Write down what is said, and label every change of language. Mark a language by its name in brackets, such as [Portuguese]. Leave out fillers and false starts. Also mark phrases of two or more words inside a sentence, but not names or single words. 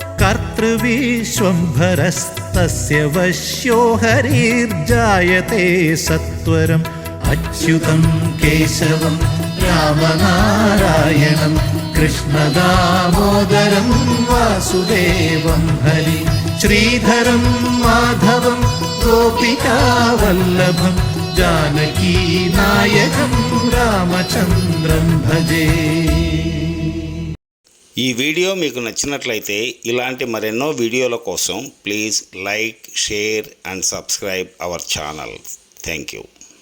[Sanskrit] कर्तृविश्वम्भरस्तस्य वश्यो हरिर्जायते सत्वरम् अच्युतं केशवं रामनारायणं कृष्णदामोदरं वासुदेवं हरि श्रीधरं माधवं गोपिकावल्लभं जानकीनायकं రామచంద్రం భజే। [Telugu] ఈ వీడియో మీకు నచ్చినట్లయితే ఇలాంటి మరెన్నో వీడియోల కోసం [English] please like, share and subscribe our channel. thank you.